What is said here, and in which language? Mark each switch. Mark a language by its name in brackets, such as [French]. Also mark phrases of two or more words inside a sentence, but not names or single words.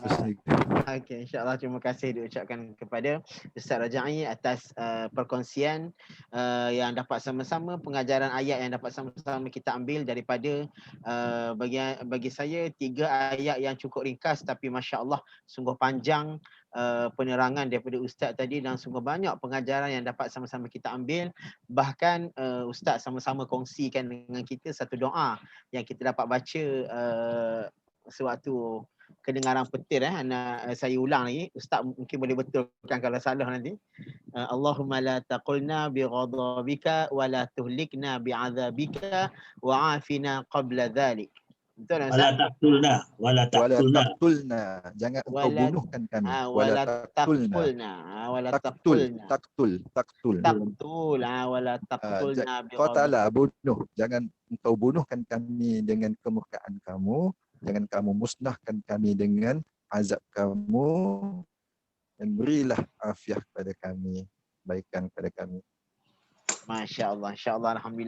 [Malay] Okey, insyaAllah terima kasih diucapkan kepada Ustaz Raja'i atas perkongsian yang dapat sama-sama, pengajaran ayat yang dapat sama-sama kita ambil daripada bagi saya 3 ayat yang cukup ringkas tapi masya-Allah sungguh panjang penerangan daripada Ustaz tadi dan sungguh banyak pengajaran yang dapat sama-sama kita ambil. Bahkan Ustaz sama-sama kongsikan dengan kita satu doa yang kita dapat baca sewaktu kedengaran petir. Saya ulang lagi, Ustaz mungkin boleh betulkan kalau salah nanti. [Arabic] اللهم لا تقتلنا بغضبك ولا تهلكنا بعذابك وعافنا قبل ذلك. Betul tak Ustaz? ولا تقتلنا، ولا تقتلنا. [Malay] Jangan engkau bunuhkan kami. [Arabic] ولا تقتلنا. ولا تقتلنا. ولا تقتلنا ب [Malay] Kau taklah bunuh. Jangan engkau bunuhkan kami dengan kemurkaan kamu. Jangan kamu musnahkan kami dengan azab kamu, dan berilah afiah kepada kami, baikan kepada kami. [Arabic] ما شاء الله، إن شاء الله، الحمد لله.